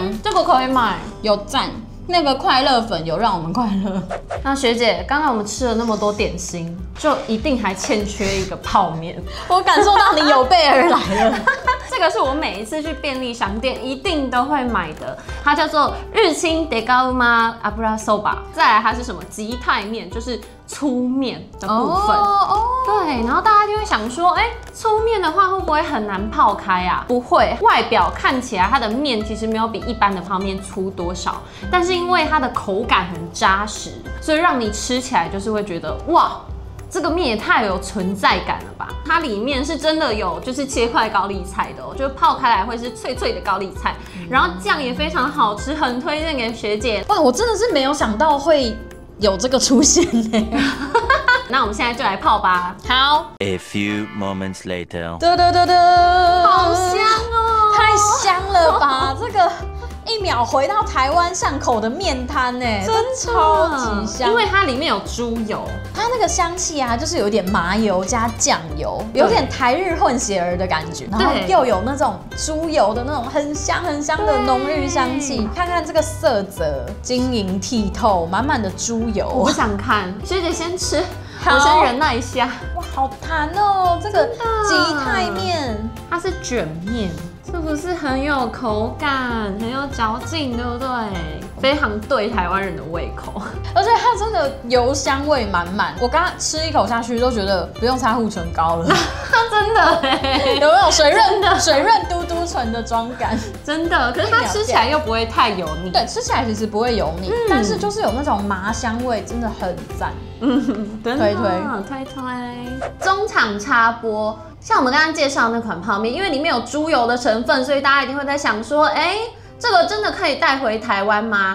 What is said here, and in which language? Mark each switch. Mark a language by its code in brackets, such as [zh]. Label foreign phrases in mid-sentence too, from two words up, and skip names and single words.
[zh] 有讚。那個快樂粉有讓我們快樂。那學姐，剛剛我們吃了那麼多點心，就一定還欠缺一個泡麵。我感受到你有備而來了。這個是我每一次去便利商店一定都會買的，它叫做日清デカうま油そば。再來它是什麼？吉泰麵，就是粗麵的部分。对，然後大家就會想說，粗麵的話會不會很難泡開啊？不會，外表看起來它的麵其實沒有比一般的泡麵粗多少，但是因為它的口感很扎實，所以讓你吃起來就是會覺得哇。這個麵也太有存在感了吧！它裡面是真的有就是切塊高麗菜的就是泡開來會是脆脆的高麗菜，然後醬也非常好吃，很推薦給學姐。哇，我真的是沒有想到會有這個出現呢。那我們現在就來泡吧。好。 [en] A few moments later. [zh] 好香哦！太香了吧！这個。1秒回到台灣巷口的麵攤呢，真超級香，因為它裡面有豬油，它那個香氣啊，就是有點麻油加醬油，有點台日混血兒的感覺，然後又有那種豬油的那種很香很香的濃郁香氣。看看這個色澤，晶瑩剔透，滿滿的豬油。我不想看，學姐先吃，我先忍耐一下。哇，好彈哦！這個吉泰麵，它是捲麵。是不是很有口感，很有嚼勁，對不對？非常對台灣人的胃口，而且它真的油香味滿滿。我剛剛吃一口下去都覺得不用擦護唇膏了，真的哎，有没有水潤嘟嘟唇的妝感？真的，可是它吃起來又不會太油膩。對，吃起來其實不會油膩，但是就是有那種麻香味，真的很讚。推。中場插播。像我們剛剛介紹的那款泡麵，因為裡面有豬油的成分，所以大家一定會在想說，這個真的可以帶回台灣嗎？